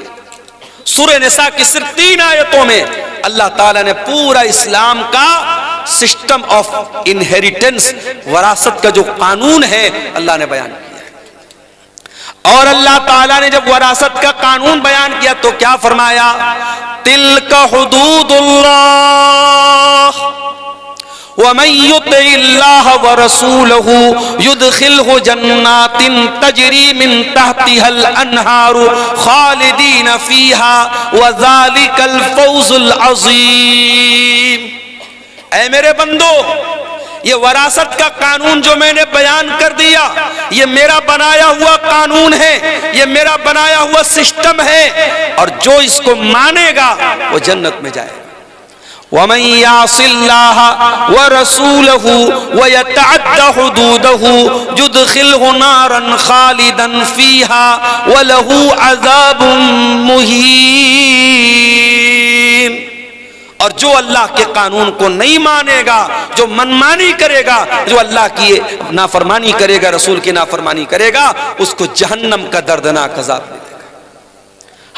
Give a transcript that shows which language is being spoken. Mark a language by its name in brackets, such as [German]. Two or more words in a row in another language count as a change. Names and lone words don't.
[Urdu] سورہ نساء کی صرف 3 آیتوں میں اللہ تعالیٰ نے پورا اسلام کا [English] system of inheritance, [Urdu] وراثت کا جو قانون ہے اللہ نے بیان کیا ہے. اور اللہ تعالیٰ نے جب وراثت کا قانون بیان کیا تو کیا فرمایا? [Arabic] تلك حدود الله ومن يطع الله ورسوله يدخله جنات تجري من تحتها الأنهار خالدين فيها وذلك الفوز العظيم. [Urdu] اے میرے بندو، یہ وراثت کا قانون جو میں نے بیان کر دیا، یہ میرا بنایا ہوا قانون ہے، یہ میرا بنایا ہوا سسٹم ہے، اور جو اس کو مانے گا وہ جنت میں جائے گا. [Arabic] ومن يعص الله ورسوله ويتعد حدوده يدخله نارا خالدا فيها وله عذاب مهين. [Urdu] اور جو اللہ کے قانون کو نہیں مانے گا، جو من مانی کرے گا، جو اللہ کی نافرمانی کرے گا، رسول کی نافرمانی کرے گا، اس کو جہنم کا دردناک عذاب ملے گا.